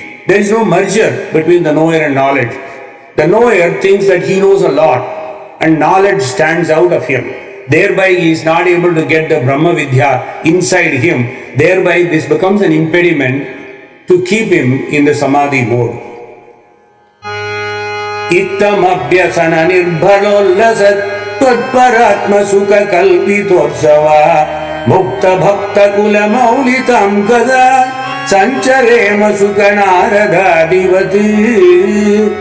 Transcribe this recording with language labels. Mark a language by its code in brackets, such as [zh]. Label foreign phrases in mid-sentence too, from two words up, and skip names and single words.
[en] There is no merger between the knower and knowledge. The knower thinks that he knows a lot and knowledge stands out of him. Thereby he is not able to get the [sa] Brahma Vidya [en] inside him. Thereby this becomes an impediment to keep him in the Samadhi mode. [sa] Ittam abhyasana nirbhalollasat tvatparatma sukha kalpitotsava mukta bhakta kula maulitam kada sancharema sukha naradadivati.